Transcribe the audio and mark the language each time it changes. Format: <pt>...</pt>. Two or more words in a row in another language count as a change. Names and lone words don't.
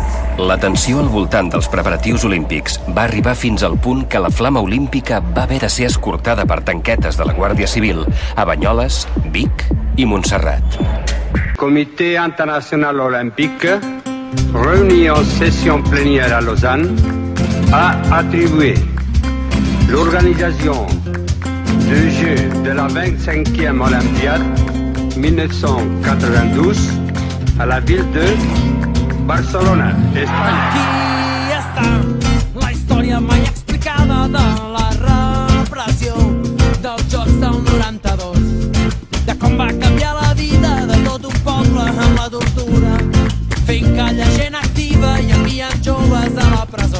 <ca>La tensió al voltant dels preparatius olímpics va arribar fins al punt que la flama olímpica va haver de ser escortada per tanquetes de la Guàrdia Civil a Banyoles, Vic i Montserrat.</ca> <fr>Comité international olympique, réuni en session plénière à Lausanne, a attribué l'organisation des Jeux de la 25e Olympiade 1992 a la ville de Barcelona, Espanya.</fr> <ca>Aquí està la història mai explicada de la repressió dels Jocs del 92, de com va canviar la vida de tot un poble amb la tortura, fent calla gent activa i enviant joves a la presó.</ca>